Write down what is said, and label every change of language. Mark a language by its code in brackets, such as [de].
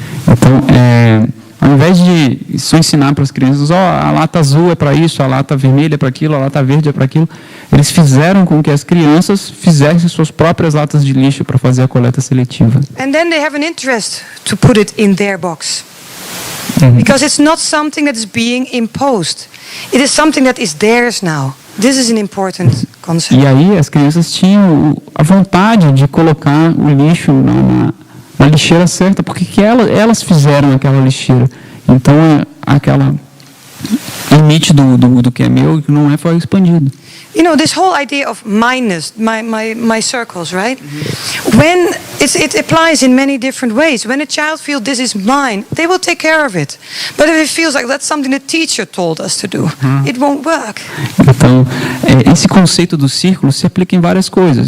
[pt] Então, ao invés de só ensinar para as crianças, a lata azul é para isso, a lata vermelha é para aquilo, a lata verde é para aquilo, eles fizeram com que as crianças fizessem suas próprias latas de lixo para fazer a coleta seletiva. [en] And then they have an interest to put it in their box. Because it's not something that is being imposed. It is something that is theirs now. This is an important concept. [pt] E aí as crianças tinham a vontade de colocar o lixo na lixeira certa, porque que elas fizeram aquela lixeira. Então aquela limite do que é meu e que não é foi expandido. [en] You know, this whole idea of mineness, my circles, right? When it applies in many different ways. When a child feels this is mine, they will take care of it. But if it feels like that's something the teacher told us to do, it won't work. [pt] Então, esse conceito do círculo se aplica em várias coisas.